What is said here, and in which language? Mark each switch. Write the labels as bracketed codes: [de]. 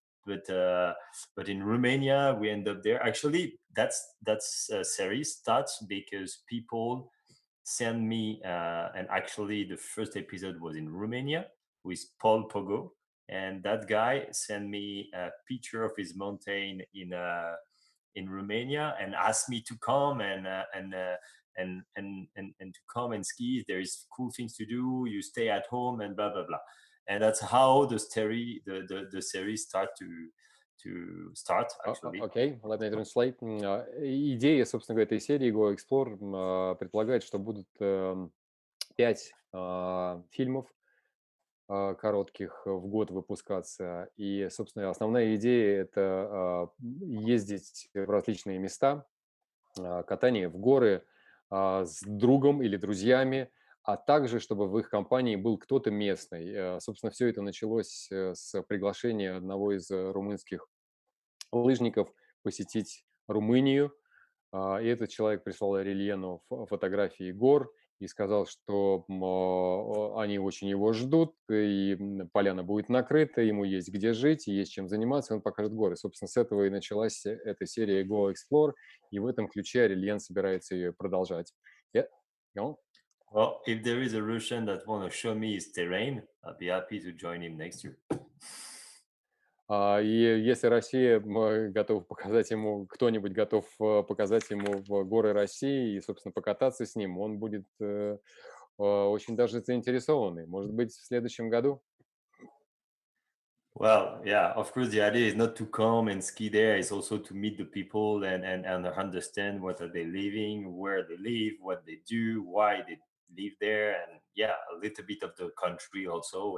[en] But in Romania we end up there. Actually, that's series starts because people send me, and actually the first episode was in Romania with Paul Pogo, and that guy sent me a picture of his mountain in Romania and asked me to come and to come and ski. There is cool things to do. You stay at home and blah blah blah, and that's how the series start actually. Okay, let me translate. [ru] Идея, собственно говоря, этой серии Go Explore предполагает, что будут 5 фильмов коротких в год выпускаться. И, собственно, основная идея – это ездить в различные места, катание в горы с другом или друзьями, а также чтобы в их компании был кто-то местный. Собственно, все это началось с приглашения одного из румынских лыжников посетить Румынию. И этот человек прислал Орельену фотографии гор и сказал, что они очень его ждут, и поляна будет накрыта, ему есть где жить, и есть чем заниматься, он покажет горы. Собственно, с этого и началась эта серия Go Explore, и в этом ключе Орельен собирается ее продолжать. [en] Yeah. No? Well, if there is a Russian that want to show me his terrain, I'll be happy to join him next year. [ru] И если Россия готов показать ему, кто-нибудь готов показать ему в горы России и, собственно, покататься с ним, он будет очень даже заинтересованный. Может быть, в следующем году? [en] Well, yeah, of course, the idea is not to come and ski there. It's also to meet the people and understand what are they living, where they live, what they do, why they live there, and yeah, a little bit of the country also.